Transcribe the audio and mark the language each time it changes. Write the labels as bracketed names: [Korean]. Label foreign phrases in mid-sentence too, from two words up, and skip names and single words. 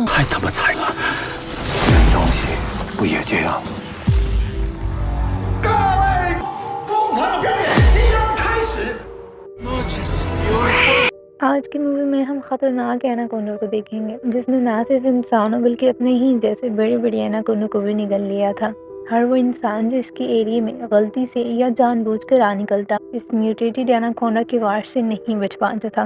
[Chinese] 他妈惨了！私人消息不也这样？各位，疯狂的表演即将开始。 [Hindi] आज की मूवी में हम खतरनाक एनाकोंडा को देखेंगे जिसने ना सिर्फ इंसानों बल्कि अपने ही जैसे बड़े बड़े एनाकोंडा को भी निगल लिया था। हर वो इंसान जो इसके एरिया में गलती से या जानबूझकर आ निकलता इस म्यूटेटेड एनाकोंडा के वार से नहीं बच पाता था।